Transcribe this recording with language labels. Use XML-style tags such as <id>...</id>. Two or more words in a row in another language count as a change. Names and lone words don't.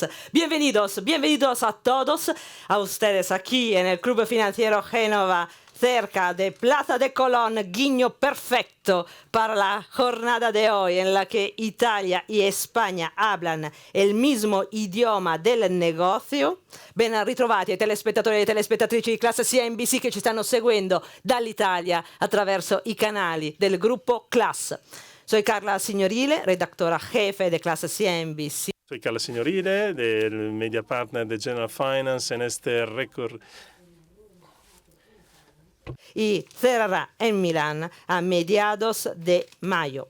<es>Bienvenidos, bienvenidos a todos, a ustedes aquí en el Club Financiero Génova, cerca de Plaza de Colón, guiño perfecto para la jornada de hoy en la que Italia y España hablan el mismo idioma del negocio.</es> <it>Ben ritrovati ai telespettatori e telespettatrici di classe CNBC che ci stanno seguendo dall'Italia attraverso i canali del gruppo Class.</it> <es>Soy Carla Signorile, redactora jefe de clase CNBC. Soy Carla Signorile, del media partner de General Finance en este récord. Y cerrará en Milán a mediados de mayo.</es>